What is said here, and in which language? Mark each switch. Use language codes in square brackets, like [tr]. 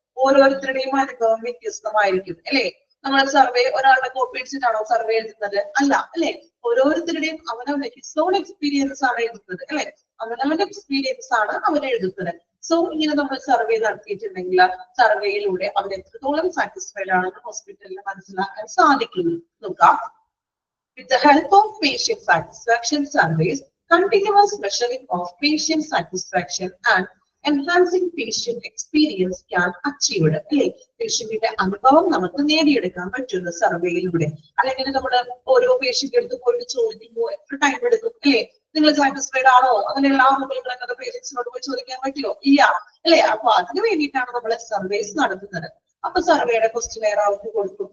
[ml] ഓരോരുത്തരുടെയും അനുഭവം വ്യത്യസ്തമായിരിക്കും അല്ലെ. നമ്മൾ സർവേ ഒരാളുടെ കോപ്പി അടിച്ചിട്ടാണോ സർവേ എഴുതുന്നത്? അല്ല അല്ലെ. ഓരോരുത്തരുടെയും അവനവന്റെ ഹിസ്റ്റോൺ എക്സ്പീരിയൻസ് ആണ് എഴുതുന്നത് അല്ലെ. അവനവന്റെ എക്സ്പീരിയൻസ് ആണ് അവർ എഴുതുന്നത്. സോ ഇങ്ങനെ നമ്മൾ സർവേ നടത്തിയിട്ടുണ്ടെങ്കിൽ സർവേയിലൂടെ അവർ എത്രത്തോളം സാറ്റിസ്ഫൈഡ് ആണെന്ന് ഹോസ്പിറ്റലിൽ മനസ്സിലാക്കാൻ സാധിക്കുന്നു. നോക്കാം. [en] With the help of patient satisfaction surveys, continuous measuring of patient satisfaction and enhancing patient experience can achieved അല്ലെ. [ml] പേഷ്യന്റിന്റെ അനുഭവം നമുക്ക് നേടിയെടുക്കാൻ പറ്റുന്ന സർവേയിലൂടെ. അല്ലെങ്കിൽ നമ്മൾ ഓരോ പേഷ്യന്റ് എടുത്ത് പോയിട്ട് ചോദിക്കുമ്പോൾ എത്ര ടൈം എടുക്കും അല്ലെ? നിങ്ങൾ സാറ്റിസ്ഫൈഡ് ആണോ? അങ്ങനെ എല്ലാ മുകളിലൊക്കെ പേഷ്യൻസിനോട് പോയി ചോദിക്കാൻ പറ്റുമോ? ഇല്ല അല്ലെ. അപ്പൊ അതിന് വേണ്ടിയിട്ടാണ് നമ്മൾ സർവേസ് നടത്തുന്നത്. അപ്പൊ സർവേയുടെ ക്വസ്റ്റ്യനെയർ അവർക്ക് കൊടുക്കും.